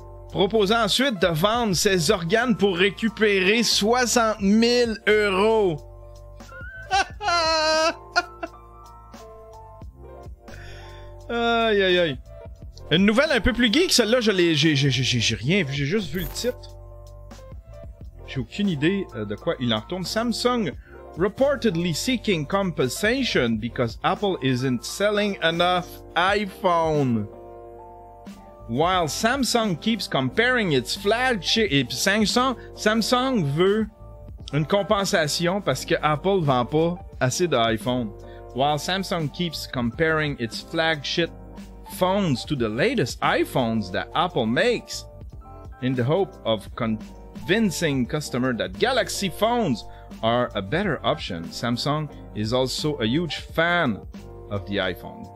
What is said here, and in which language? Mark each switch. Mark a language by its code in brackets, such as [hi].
[fr] Proposant ensuite de vendre ses organes pour récupérer 60 000 €. Aïe, aïe, aïe. Une nouvelle un peu plus geek, celle-là, j'ai rien vu, j'ai juste vu le titre. J'ai aucune idée de quoi il en retourne. [en] Samsung reportedly seeking compensation because Apple isn't selling enough iPhone. While Samsung keeps comparing its flagship... [fr] Et Samsung veut une compensation parce que Apple vend pas assez d'iPhone. [en] While Samsung keeps comparing its flagship phones to the latest iPhones that Apple makes in the hope of convincing customers that Galaxy phones are a better option, Samsung is also a huge fan of the iPhone.